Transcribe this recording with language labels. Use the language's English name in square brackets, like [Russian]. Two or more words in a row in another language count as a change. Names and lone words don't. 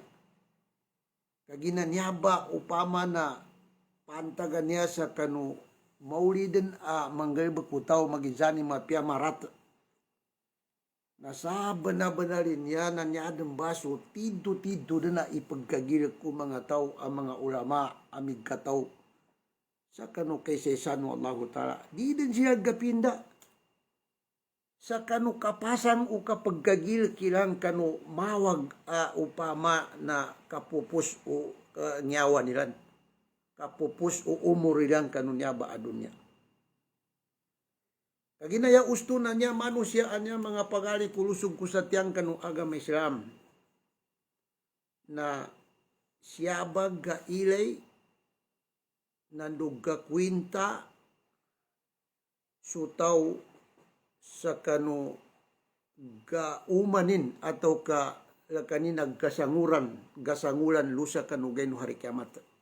[Maguindanaon] Kagina niyaba upama na pantagan niya sa kanu maulidin manggalba kutaw magizani mapia marat. Nasaba na banalin niya na niyadang baso tiddo-tiddo na ipagkagil ko mga tao ang mga ulama amig kataw. Sa kanu kay sesano [Arabic] الله تعالى. [Maguindanaon] Di din siya gapinda. Sa kanu kapasang o kapagkagil kilang kanu mawag upama na kapupus o nyawa nilan. Kapupus o umur nilan kanu nyaba adunya. Kaginaya usto na niya manusia niya mga pagali kulusog kusatiyang kanu agama Islam. Na siya baga ilay nanduga kwinta sutaw sa kanu gaumanin atau ka lakani gasanguran lusa kanu gayno hari kiamat.